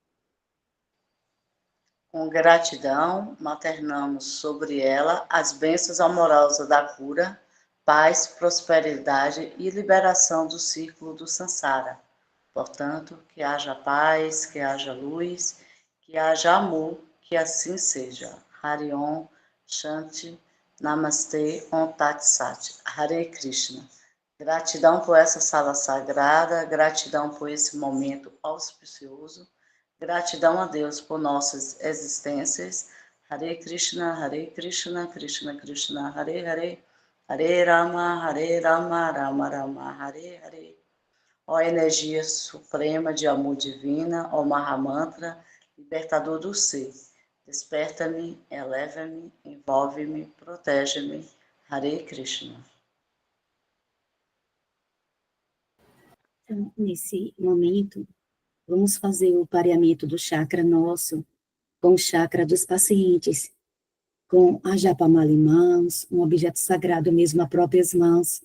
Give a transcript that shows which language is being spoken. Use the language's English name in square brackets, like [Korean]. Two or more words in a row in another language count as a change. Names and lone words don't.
[Portuguese] Com gratidão, maternamos sobre ela as bênçãos amorosas da cura, paz, prosperidade e liberação do círculo do Sansara. Portanto, que haja paz, que haja luz, que haja amor, que assim seja. [Sanskrit] Hari Om, Shanti, Namastê, Om Tat Sat. Hare Krishna. [Portuguese] Gratidão por essa sala sagrada, gratidão por esse momento auspicioso, gratidão a Deus por nossas existências. [Sanskrit] Hare Krishna, Krishna Krishna, Hare Hare, Hare Rama, Rama Rama, Hare Hare. [Portuguese] Ó energia suprema de amor divina, ó Mahamantra, libertador do ser, desperta-me, eleva-me, envolve-me, protege-me. [Sanskrit] Hare Krishna. [Portuguese] Então, nesse momento, vamos fazer o pareamento do chakra nosso com o chakra dos pacientes, com a japamala em mãos, um objeto sagrado mesmo a próprias mãos.